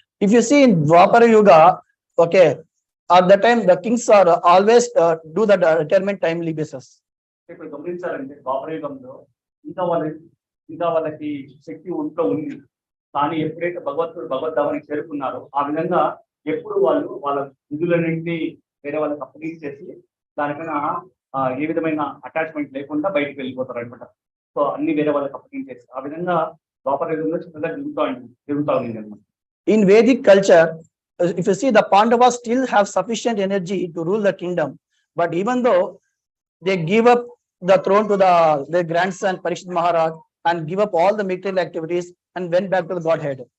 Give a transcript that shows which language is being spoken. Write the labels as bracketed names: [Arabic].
[English] If you see in Dwapara Yuga, okay, at the time the kings are always do the retirement timely basis. [Telugu] ఇప్పుడు గమనించాలంటే ద్వాపర యుగంలో ఇంకా వాళ్ళకి శక్తి ఒంట్లో ఉంది. కానీ ఎప్పుడైతే భగవద్ధామానికి చేరుకున్నారో ఆ విధంగా ఎప్పుడు వాళ్ళు వాళ్ళ విధులన్నింటినీ వేరే వాళ్ళకి అప్పగించేసి దానిపైన ఏ విధమైన అటాచ్మెంట్ లేకుండా బయటకు వెళ్ళిపోతారు అనమాట. సో అన్ని వేరే వాళ్ళకి అప్పగించేసి ఆ విధంగా ద్వాపర యుగంలో చిన్నగా జరుగుతూ ఉంది అనమాట. [English] In Vedic culture, if you see, the Pandavas still have sufficient energy to rule the kingdom, but even though they give up the throne to their grandson Parikshit Maharaj and give up all the material activities and went back to the Godhead.